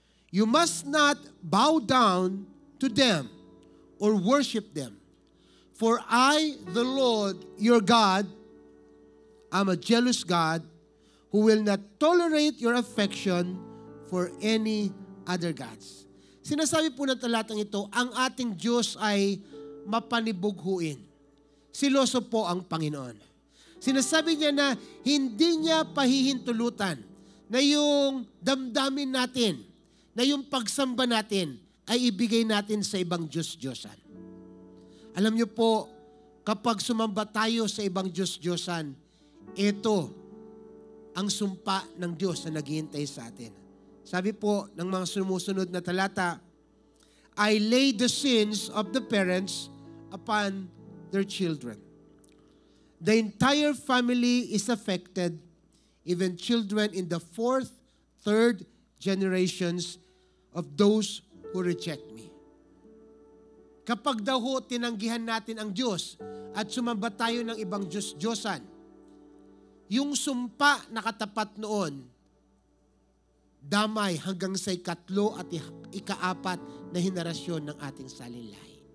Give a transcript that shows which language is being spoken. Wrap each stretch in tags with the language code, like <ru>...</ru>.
<en>You must not bow down to them or worship them. For I, the Lord, your God, am a jealous God who will not tolerate your affection for any other gods.</en> <tl>Sinasabi po ng talatang ito, ang ating Diyos ay mapanibughuin. Siloso po ang Panginoon. Sinasabi niya na hindi niya pahihintulutan na yung damdamin natin, na yung pagsamba natin ay ibigay natin sa ibang Diyos-Diyosan. Alam niyo po, kapag sumamba tayo sa ibang Diyos-Diyosan, ito ang sumpa ng Diyos na naghihintay sa atin. Sabi po ng mga sumusunod na talata,</tl> <en>I lay the sins of the parents upon their children. The entire family is affected, even children in the fourth, third generations of those who reject me.</en> <tl>Kapag daw ho tinanggihan natin ang Diyos at sumamba tayo ng ibang Diyos-Diyosan, yung sumpa na katapat noon, damay hanggang sa ikatlo at ikaapat na henerasyon ng ating salilay.</tl>